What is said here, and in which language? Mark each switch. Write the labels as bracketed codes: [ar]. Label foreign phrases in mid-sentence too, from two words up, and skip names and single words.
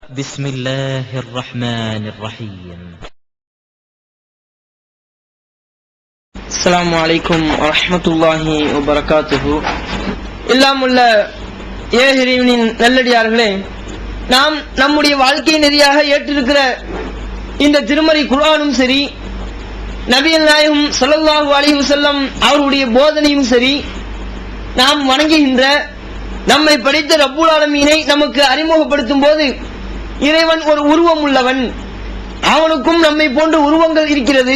[ar] بسم الله الرحمن الرحيم. السلام عليكم ورحمة الله وبركاته. [ta] இல்லாமுள்ள ஏஹிரிவினின் நல்லடியார்களே, நாம் நம்முடைய வாழ்க்கை நெறியாக ஏற்றிருக்கிற இந்த திருமறை குர்ஆனும் சரி, நபிகள் நாயகம் [ar] صلى الله عليه وسلم [ta] அவருடைய போதனையும் சரி, நாம் வணங்குகின்ற நம்மை படைத்த [ar] رب العالمين [ta] நமக்கு அறிமுகப்படுத்தும் போது இறைவன் ஒரு உருவம் உள்ளவன், அவனுக்கும் நம்மை போன்ற உருவங்கள் இருக்கிறது.